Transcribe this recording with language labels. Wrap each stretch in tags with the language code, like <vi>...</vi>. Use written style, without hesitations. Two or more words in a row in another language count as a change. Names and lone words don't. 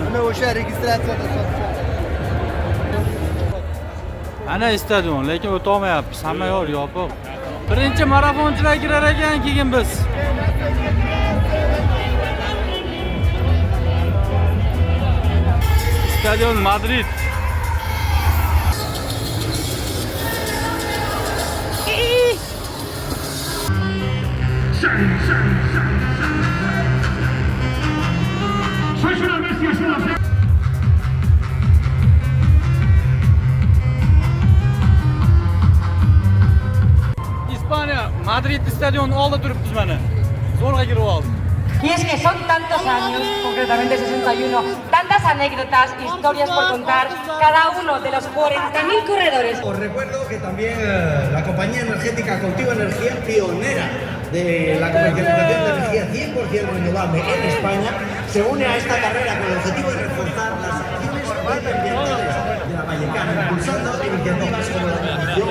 <uz>Mana o'sha registratsiyada sotishadi. Ana stadion, lekin o'ta olmayapmiz. Hamma yo'l yopiq. Birinchi marafonchilar kirar ekan, keyin biz. Stadion Madrid.</uz> <es>Sois una bestia, sois una bestia.</es> <uz>İspanya, Madrid stadion oldi turibmiz mana. Zo'rg'a kirib oldik.</uz> <es>Y es que son tantos años, concretamente 61, tantas anécdotas, historias por contar, cada uno de los 40.000 corredores. Os recuerdo que también la compañía energética Contigo Energía, pionera de la comercialización de energía 100% renovable en España, se une a esta carrera con el objetivo de reforzar las acciones medioambientales de la Vallecana, impulsando iniciativas como la transición.</es>